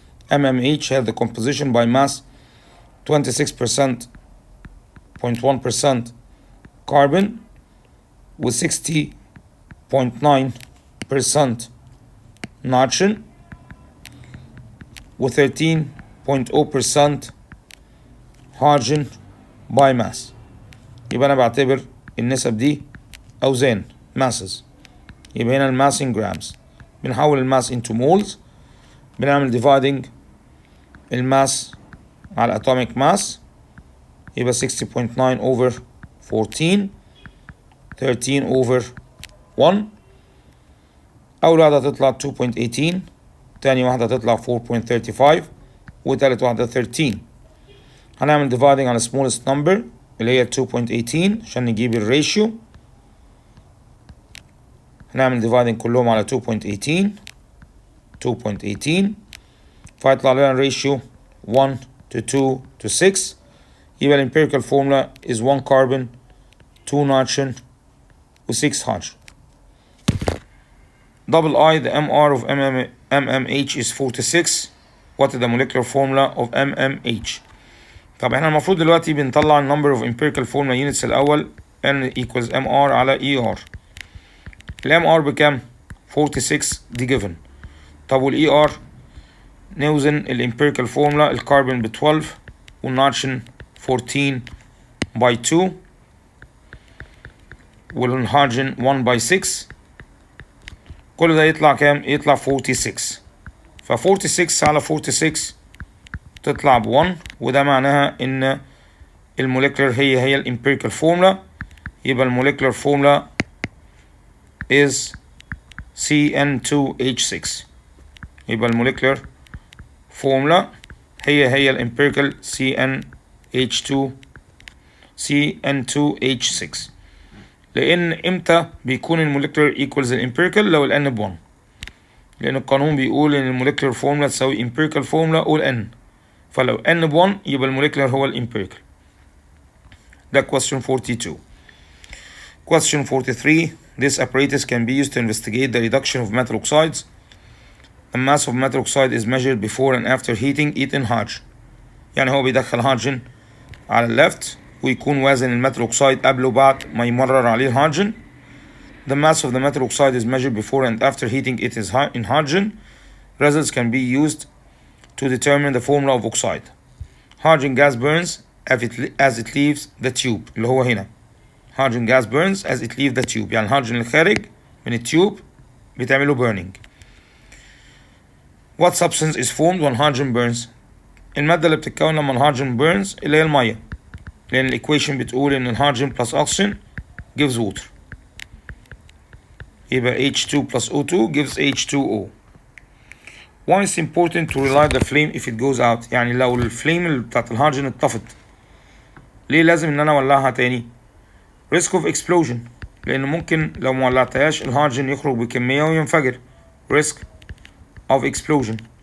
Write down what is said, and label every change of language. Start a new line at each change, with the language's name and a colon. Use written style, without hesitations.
English: MMH has the composition by mass 26.1% carbon with 60.9% nitrogen with 13.0% hydrogen by mass.
Arabic: يبقى أنا بعتبر النسب دي أوزان masses. يبقى هنا الماس in grams. بنحول الماس into moles. بنعمل dividing الماس على atomic mass. يبقى 60.9 over 14 13 over 1. أول واحدة هتطلع 2.18. تاني واحدة هتطلع 4.35 وتالت واحدة 13. هنعمل dividing على smallest number اللي هي 2.18 عشان نجيب الريشيو. هنعمل dividing كلهم على 2.18 فهيطلع لنا الريشيو 1 to 2 to 6.
English: يبقى الempirical formula is 1 carbon 2 nitrogen و 6 hydrogen. Double I, the MR of MMH is 46. What is the molecular formula of MMH?
Arabic: طب احنا المفروض دلوقتي بنطلع number
English: of empirical formula units
Arabic: الأول
English: N equals MR على ER.
Arabic: ال MR بكام؟ 46 دي given. طب وال ER نوزن الامبيريكال فورمولا. الكربون ب 12 والنيتروجين 14 by 2 والهيدروجين 1 by 6. كل ده يطلع كام؟ يطلع 46. ف 46 على 46 تطلع ب 1، وده معناها ان الموليكولر هي الامبيريكال فورمولا. يبقى الموليكولر فورمولا is CN2H6. يبقى الموليكولر فورمولا هي الامبيريكال CN2H6. لان امتى بيكون الموليكولر equals الامبيريكال؟ لو ال N ب1، لان القانون بيقول ان الموليكولر فورمولا تساوي امبيريكال فورمولا all N. فلو N ب1 يبقى الموليكولر هو الامبيريكال.
English: ده question 42. Question 43. This apparatus can be used to investigate the reduction of metal oxides. The mass of metal oxide is measured before and after heating it in hydrogen.
Arabic: يعني هو بيدخل هيدروجين على الليفت ويكون وزن الميتال اوكسايد قبل وبعد ما يمرر عليه الهيدروجين.
English: The mass of the metal oxide is measured before and after heating it is in hydrogen. Results can be used to determine the formula of oxide. Hydrogen gas burns as it leaves the tube.
Arabic: اللي هو هنا
English: hydrogen gas burns as it leaves the tube.
Arabic: يعني الهيدروجين اللي خارج من التيوب بتعمله burning.
English: What substance is formed when hydrogen burns?
Arabic: المادة اللي بتتكون لما الهيدروجين burns اللي هي المية، لأن الإيكويشن بتقول إن الهيدروجين plus oxygen gives water.
English: يبقى H2 plus O2 gives H2O. Why is it important to relight the flame if it goes out؟
Arabic: يعني لو الفليم بتاعت الهيدروجين اتطفت ليه لازم إن أنا أولعها تاني؟
English: risk of explosion،
Arabic: لأن ممكن لو مولعتهاش الهيدروجين يخرج بكمية وينفجر.
English: risk of explosion.